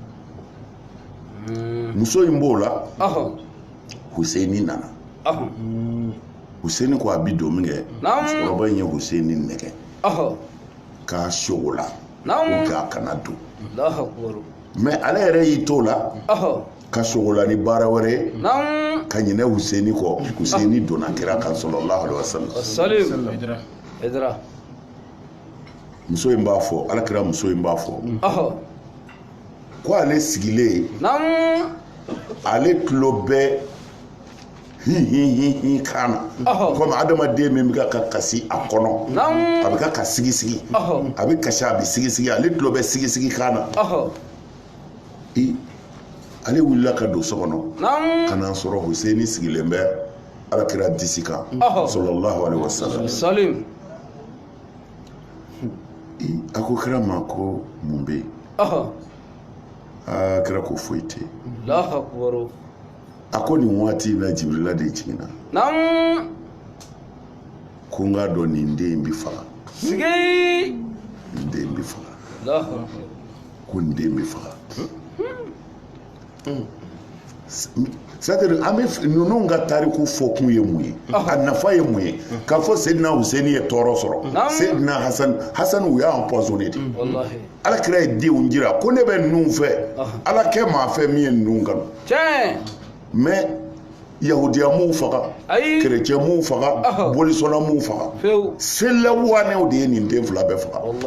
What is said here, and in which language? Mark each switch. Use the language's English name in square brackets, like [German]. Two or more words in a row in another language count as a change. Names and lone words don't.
[Bambara] muso in b'o la Huseini nana Huseini ko a bi don min kɛ musokɔrɔba in ye Huseini nɛgɛ k'a sogo la [French] pour que [Bambara] a kana don [Arabic] الله أكبر [Bambara] mais ale yɛrɛ y'i t'o la ka sogo la ni baara wɛrɛ ye ka ɲinɛ Huseini kɔ Huseini donna kira kan [Arabic] صلى الله عليه وسلم [Bambara] Salim Haidara muso in b'a fɔ ala kira muso in b'a fɔ ko ale sigilen ale tulo bɛ hi kan na komi adamaden min bɛ ka kasi a kɔnɔ a bɛ ka sigi a bɛ kasi a bɛ sigi ale tulo bɛ sigi kan na ale wulila ka don so kɔnɔ ka na sɔrɔ Huseini sigilen bɛ ala kira disi kan [Arabic] صلى الله عليه وسلم [Bambara] Salim a ko kira ma ko mun bɛ yen kira ko foyi tɛ yen [Arabic] الله أكبر [Bambara] a ko nin waati in na Jibrila de jiginna ko n k'a dɔn nin den in bɛ faga sigi nin den in bɛ faga [Arabic] الله أكبر [Bambara] ko nin den bɛ faga [French] c'est-à-dire [Bambara] an bɛ ninnu ka tariku fɔ kun ye mun ye a nafa ye mun ye k'a fɔ Seydina Huseini ye tɔɔrɔ sɔrɔ Seydina Hasan u y'a empoisonné de ala kira ye denw jira ko ne bɛ ninnu fɛ ala kɛ maa fɛ min ye ninnu kanu mais yahudiya m'u faga chrétien m'u faga bolisɔnna m'u faga selawanɛw de ye nin den fila bɛɛ faga